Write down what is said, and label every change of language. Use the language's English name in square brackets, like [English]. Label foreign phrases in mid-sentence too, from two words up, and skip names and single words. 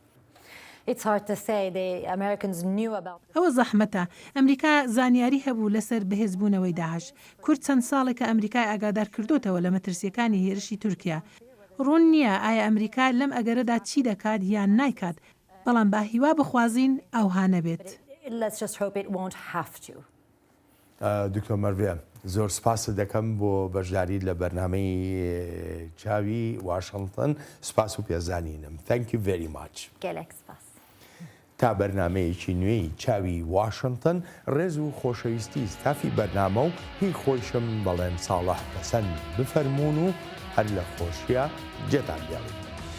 [Central Kurdish] ئەوە زەحمەتە ئەمریکا زانیاری هەبوو لەسەر بەهێزبوونەوەی داعش کورد چەند ساڵێکە ئەمریکای ئاگادار کردوتەوە لە مەترسیەکانی هێرشی تورکیا ڕوون نییە ئایا ئەمریکا لەم ئەگەرەدا چی دەکات یان نایکات بەڵام با هیوا بخوازین ئەو هانەبێت. دکتۆر مەروێ زۆر سپاس دەکەم بۆ بەشداری لە بەرنامەی چاوی واشنگتن سپاس و پێزانینم. [English] Thank you very much. [Central Kurdish] تا بەرنمەیەکی نوێی چاوی واشنگتن ڕێز و خۆشەویستی ستافی بەرنامە و هی خۆشم بەڵێن ساڵح پەسەند بفەرمونون و هەر لە خۆشیە جێتان بێڵین.